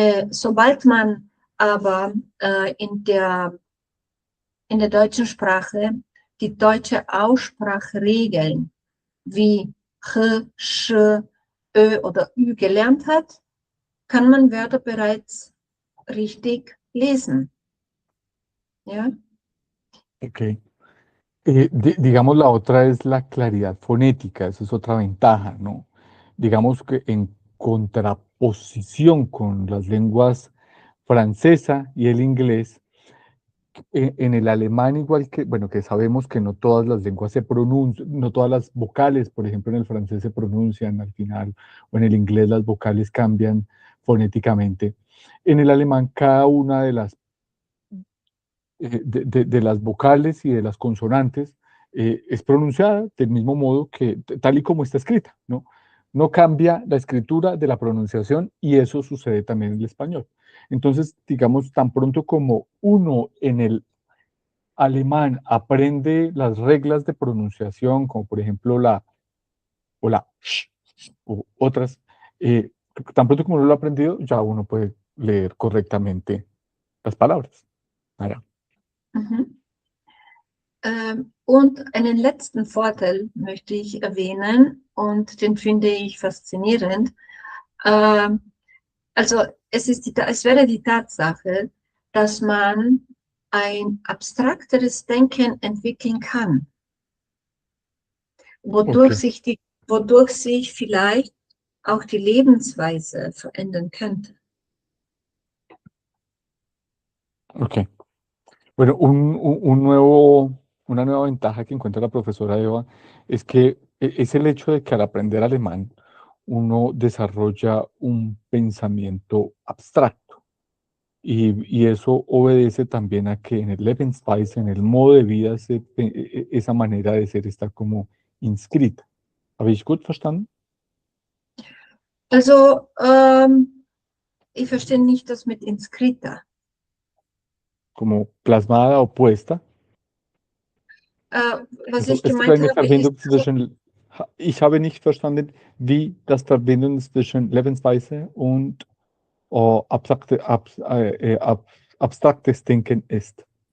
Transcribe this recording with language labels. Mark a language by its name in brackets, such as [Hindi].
[German] Sobald man aber in der deutschen Sprache die deutsche Aussprachregeln wie ch, sch, ö oder ü gelernt hat, kann man Wörter bereits richtig lesen. [Spanish] ¿Ya? Ok. Digamos, la otra es la claridad fonética, esa es otra ventaja, ¿no? Digamos que en contraposición con las lenguas francesa y el inglés, en el alemán igual que, bueno, que sabemos que no todas las lenguas se pronuncian, no todas las vocales, por ejemplo, en el francés se pronuncian al final, o en el inglés las vocales cambian fonéticamente. En el alemán, cada una de de las vocales y de las consonantes es pronunciada del mismo modo que tal y como está escrita, ¿no? No cambia la escritura de la pronunciación y eso sucede también en el español. Entonces, digamos, tan pronto como uno en el alemán aprende las reglas de pronunciación, como por ejemplo la o la sh u otras, tan pronto como uno lo ha aprendido, ya uno puede leer correctamente las palabras. Ah, Mhm. [German] Und einen letzten Vorteil möchte ich erwähnen und den finde ich faszinierend. Also es wäre die Tatsache, dass man ein abstrakteres Denken entwickeln kann, okay, wodurch sich vielleicht auch die Lebensweise verändern könnte. ok. [Spanish] Bueno, una nueva ventaja que encuentra la profesora Eva es que es el hecho de que al aprender alemán uno desarrolla un pensamiento abstracto y eso obedece también a que en el Lebensweise, en el modo de vida, esa manera de ser está como inscrita. [German] ¿Habe ich gut verstanden? Also, ich verstehe nicht das mit inscrita. [Spanish] Como plasmada o puesta. [German] Was Also ich es gibt gemeint eine habe, ist, Verbindung zwischen, ich habe nicht verstanden, wie das Verbindung zwischen Lebensweise und abstraktes Denken ist.